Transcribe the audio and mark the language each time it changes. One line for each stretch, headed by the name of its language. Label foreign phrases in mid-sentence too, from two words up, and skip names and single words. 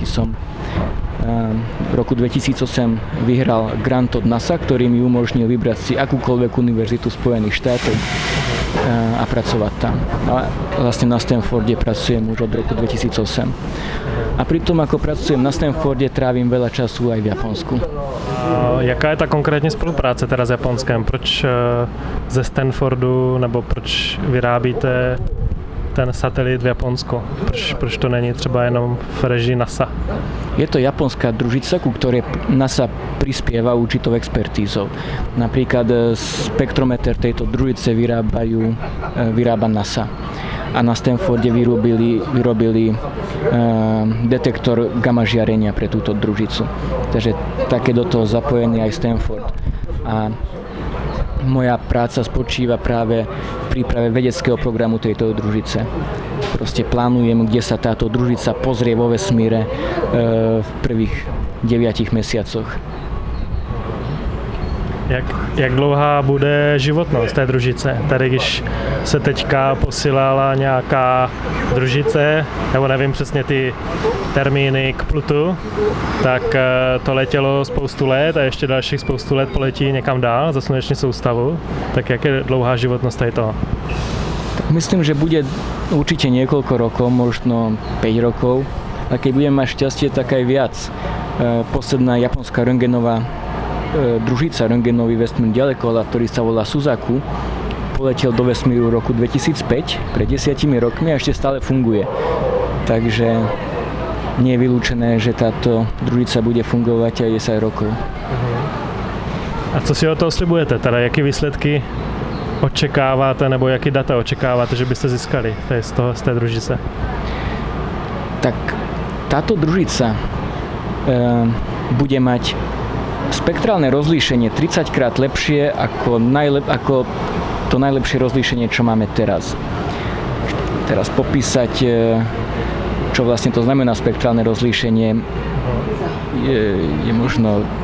Slovak: Som v roku 2008 vyhral grant od NASA, ktorý mi umožnil vybrať si akúkoľvek univerzitu Spojených štátov a pracovať tam. A vlastne na Stanforde pracujem už od roku 2008. A pri tom, ako pracujem na Stanforde, trávim veľa času aj v Japonsku.
Czech: Jaká je ta konkrétně spolupráce teda s Japonskem? Proč ze Stanfordu, nebo proč vyrábíte ten satelit v Japonsku? Proč to není třeba jenom v režii NASA?
Slovak: Je to japonská družica, ku ktorej NASA prispieva určitou expertízou. Napríklad spektrometer tejto družice vyrába NASA. A na Stanforde vyrobili detektor gamma žiarenia pre túto družicu. Takže také do toho zapojený aj Stanford. A moja práca spočíva práve v príprave vedeckého programu tejto družice. Proste plánujem, kde sa táto družica pozrie vo vesmíre v prvých 9 mesiacoch.
Czech: Jak dlouhá bude životnost té družice? Tady, když se teďka posílala nějaká družice, nebo nevím přesně ty termíny k Plutu, tak to letělo spoustu let a ještě dalších spoustu let poletí někam dál za sluneční soustavu. Tak jak je dlouhá životnost tady toho?
Slovak: Tak myslím, že bude určite niekoľko rokov, možno 5 rokov. A keď budem mať šťastie, tak aj viac. Posledná japonská röntgenová družica, röntgenový vesmírny ďalekohľad, ktorý sa volá Suzaku, poletel do vesmíru v roku 2005, pred 10 rokmi a ešte stále funguje. Takže nie je vylúčené, že táto družica bude fungovať aj 10 rokov.
Czech: A co si od toho slibujete? Teda jaké výsledky očekáváte, nebo jaký data očekáváte, že byste získali z té družice? Tak táto družica bude mať spektrálne rozlíšenie 30 krát lepšie ako to najlepšie rozlíšenie, čo máme teraz. Teraz popísať, čo vlastne to znamená spektrálne rozlíšenie, je možno